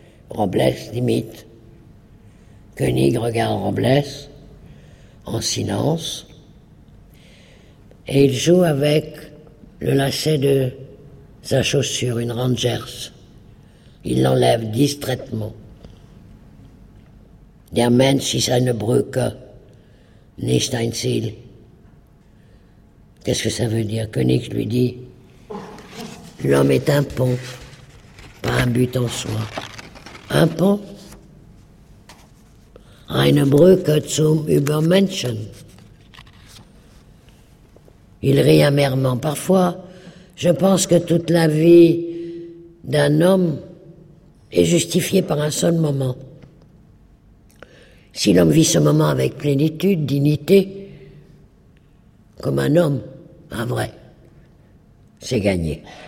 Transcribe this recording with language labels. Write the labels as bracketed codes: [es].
[fr] Robles l'imite. Koenig regarde Robles en silence et il joue avec le lacet de sa chaussure, une Rangers. Il l'enlève distraitement. [de] Der Mensch ist eine Brücke, nicht ein Ziel. [fr] Qu'est-ce que ça veut dire? Koenig lui dit, l'homme est un pont, pas un but en soi. Un pont? [de] Eine Brücke zum Übermenschen. [fr] Il rit amèrement. Parfois, je pense que toute la vie d'un homme est justifiée par un seul moment. Si l'homme vit ce moment avec plénitude, dignité, comme un homme, un vrai, c'est gagné.